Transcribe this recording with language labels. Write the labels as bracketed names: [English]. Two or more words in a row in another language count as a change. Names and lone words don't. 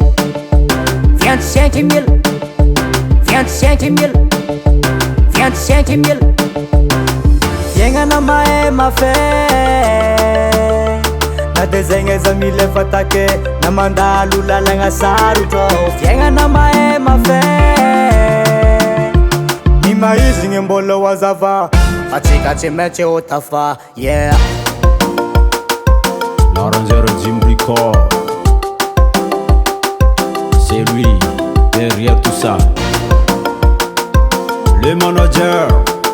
[Malagasy] 000 fiaignana mahay mafe na de zegny aiza mila fatake na mandalo lalagna sarotro fiaignana mahay mafe ny maizigny mbola ho azava atsika tsy maintsy ho tafa yeah [French] l'arrangeur Domi Bricka, c'est lui derrière tout ça, le manager